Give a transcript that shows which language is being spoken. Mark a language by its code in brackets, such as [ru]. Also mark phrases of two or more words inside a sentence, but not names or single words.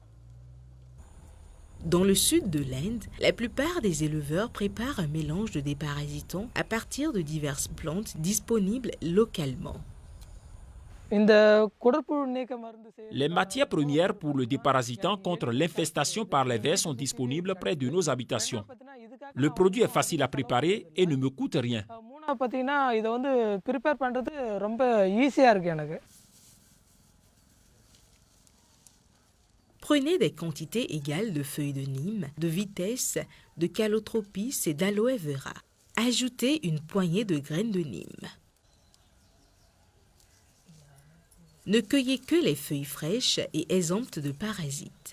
[fr] Dans le sud de l'Inde, la plupart des éleveurs préparent un mélange de déparasitants à partir de diverses plantes disponibles localement. Les matières premières pour le déparasitant contre l'infestation par les vers sont disponibles près de nos habitations. Le produit est facile à préparer et ne me coûte rien. [ta] பார்த்தீங்கன்னா இதை வந்து ப்ரிப்பேர் பண்ணுறது ரொம்ப ஈஸியாக இருக்குது எனக்கு. [fr] Prenez des quantités égales de feuilles de Nîmes, de Vitesse, de Calotropis et d'Aloe vera. Ajoutez une poignée de graines de Nîmes. Ne cueillez que les feuilles fraîches et exemptes de parasites.